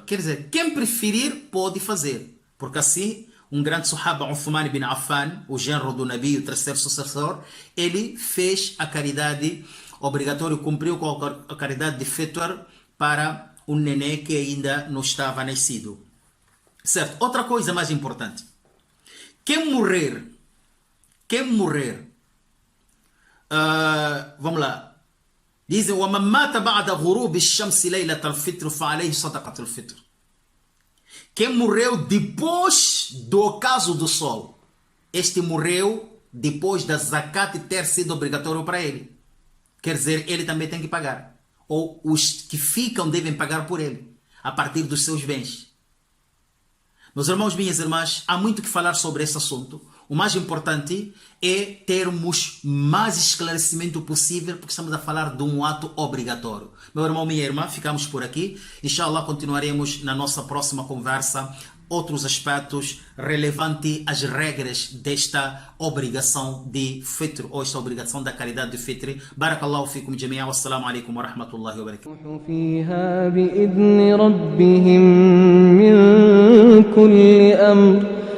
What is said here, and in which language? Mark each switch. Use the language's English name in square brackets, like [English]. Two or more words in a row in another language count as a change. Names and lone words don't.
[Portuguese] Quer dizer, quem preferir pode fazer. Porque assim, um grande Sahaba, Uthman ibn Affan, o genro do Nabi, o terceiro sucessor, ele fez a caridade obrigatória, cumpriu com a caridade de Fitr para um nenê que ainda não estava nascido. Certo? Outra coisa mais importante. Quem morrer, vamos lá. Dizem, [Arabic] وَمَنْ مَاتَ بَعْدَ غُرُوبِ الشَّمْسِ لَيْلَةَ الْفِطْرِ فَعَلَيْهِ صَدَقَةُ الْفِطْرِ. [Portuguese] Quem morreu depois do ocaso do sol, este morreu depois da zakat ter sido obrigatório para ele. Quer dizer, ele também tem que pagar. Ou os que ficam devem pagar por ele, a partir dos seus bens. Meus irmãos, minhas irmãs, há muito que falar sobre esse assunto. O mais importante é termos mais esclarecimento possível, porque estamos a falar de um ato obrigatório. Meu irmão, minha irmã, ficamos por aqui. Inshallah, continuaremos na nossa próxima conversa outros aspectos relevantes às regras desta obrigação de Fitr, ou esta obrigação da caridade de Fitr. [Arabic] بارك الله فيكم جميعا والسلام عليكم ورحمة الله وبركاته. فيها بإذن ربهم من كل أمر